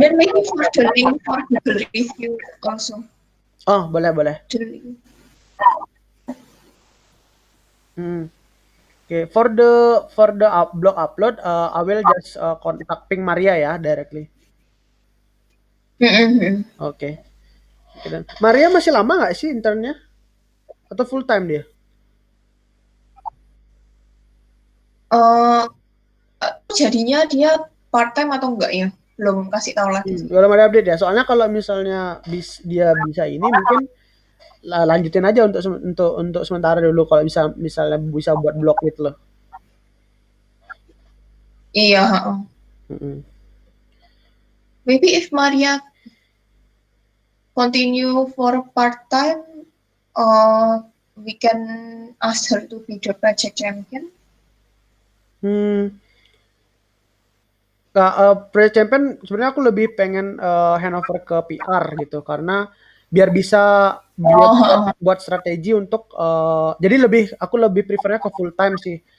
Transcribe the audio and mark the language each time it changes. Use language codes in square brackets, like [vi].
[en] then maybe for the link for the review also. [id] Oh, boleh boleh. [en] The link. Okay, for the blog upload, I will just contact Ping Maria ya directly. Mm-mm. [id] Oke. Oke, dan Maria masih lama nggak sih internnya? Atau full time dia? Eh, jadinya dia part time atau enggak ya? Belum kasih tahu lagi sih. Belum ada update ya. Soalnya kalau misalnya dia bisa ini mungkin lanjutin aja untuk sementara dulu kalau misalnya bisa buat blog gitu loh. Iya, heeh. Mm-mm. [en] Maybe if Maria continue for part time, we can ask her to be the project champion. Hmm. [id] Project Champion sebenarnya aku lebih pengen handover ke PR gitu karena biar bisa dia Oh, heeh. buat strategi untuk jadi aku lebih prefernya ke full time sih.